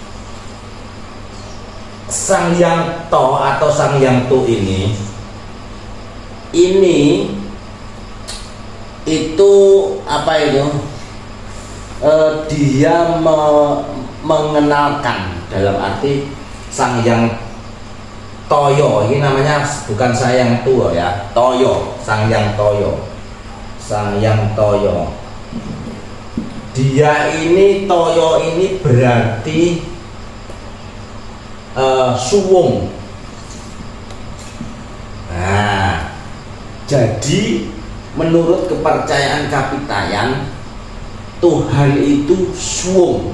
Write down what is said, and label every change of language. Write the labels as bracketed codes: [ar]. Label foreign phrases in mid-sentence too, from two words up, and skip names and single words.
[id] Sang Hyang To atau Sang Hyang Tu ini itu dia mengenalkan, dalam arti Sang Hyang Toyo ini namanya, bukan Sang Hyang Tu ya, Toyo, Sang Hyang Toyo, Sang Hyang Toyo. Dia ini Toyo ini berarti suwung. Nah, jadi menurut kepercayaan Kapitayan, Tuhan itu suwung.